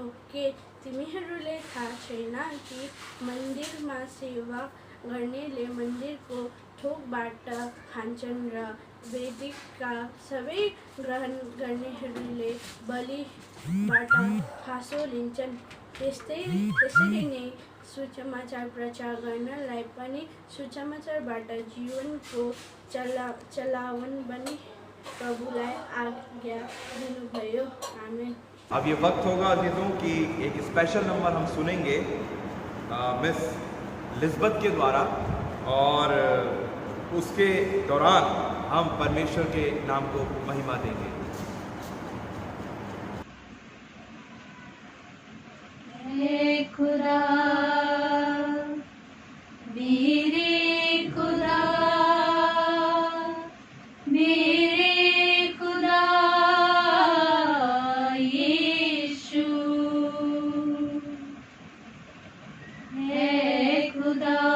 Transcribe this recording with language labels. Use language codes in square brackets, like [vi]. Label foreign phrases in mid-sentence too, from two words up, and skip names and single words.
[ne] के तिमीहरूले थाहा छैन कि मन्दिरमा सेवा गर्नेले मन्दिरको थोकबाट खान्छन् र वेदीका सबै ग्रहण गर्नेहरूले बलिबाट खासो लिन्छन्? त्यसरी नै सुसमाचार प्रचार गर्नलाई पनि सुसमाचारबाट जीवनको चलावन बनी प्रभुलाई आज्ञा दिनुभयो। आमेन। [hi] अब ये वक्त होगा अजीजों कि एक [en] special number [hi] हम सुनेंगे मिस लिज़बत के द्वारा, और उसके दौरान हम परमेश्वर के नाम को महिमा देंगे। हे खुदा, मेरे खुदा, मेरे खुदा यीशु, हे खुदा,